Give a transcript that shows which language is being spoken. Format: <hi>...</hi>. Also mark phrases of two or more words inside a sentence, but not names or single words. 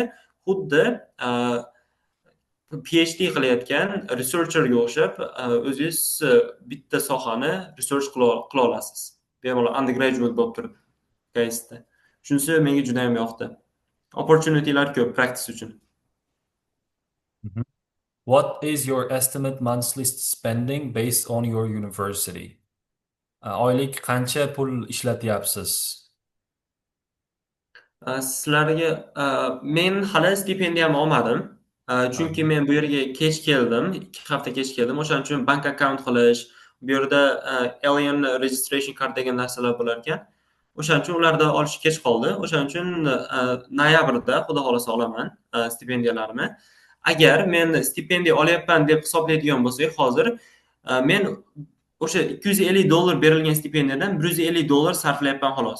<uz>Xuddi PhD qilayotgan researcherga o'xshab o'zingiz bitta sohani research qila olasiz. Bemalol undergraduate bo'lib turib KSda. Shunisi menga juda ham yoqdi. Opportunity'lar ko'p practice uchun. Mhm.</uz> <en>What is your estimate monthly spending based on your university?</en> <uz>Oylik qancha pul ishlatyapsiz? Sizlarga men hali stipendiyam olmadim. Chunki men bu yerga kech keldim, 2 hafta kech keldim. O'shaning uchun</uz> <en>bank account</en> <uz>qilish, bu yerda</uz> <en>Alien registration card</en> <uz>degan narsalar bo'lar ekan. O'shaning uchun ularda olish kech qoldi. O'shaning uchun noyabrda xudo xolasa olaman stipendiyalarimni. Agar men stipendiya olyapman deb hisoblaydigan bo'lsak, hozir men o'sha $250 berilgan stipendiyadan $150 sarflayapman xolos.</uz>